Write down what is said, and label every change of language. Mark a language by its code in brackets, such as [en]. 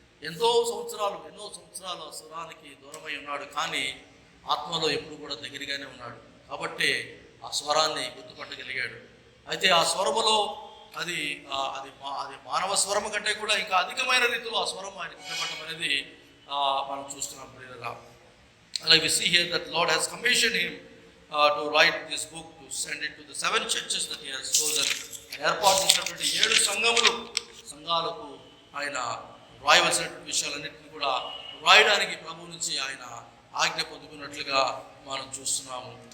[te] ఎన్నో సంవత్సరాలు ఆ స్వరానికి దూరమై ఉన్నాడు, కానీ ఆత్మలో ఎప్పుడు కూడా దగ్గరగానే ఉన్నాడు. కాబట్టి ఆ స్వరాన్ని గుర్తుపట్టగలిగాడు. అయితే ఆ స్వరములో అది అది మానవ స్వరం కంటే కూడా ఇంకా అధికమైన రీతిలో ఆ స్వరం ఆయన వినపడటం అనేది మనం చూస్తున్నాం ప్రియులారా. [en] అలాగే we see here that Lord has commissioned him to write this book, to send it to the 7 churches that he has chosen. [te] ఏర్పాటు చేసినటువంటి 7 సంఘాలకు ఆయన రాయవలసినటువంటి విషయాలన్నింటినీ కూడా రాయడానికి ప్రభు నుంచి ఆయన ఆజ్ఞ పొందుకున్నట్లుగా మనం చూస్తున్నాము.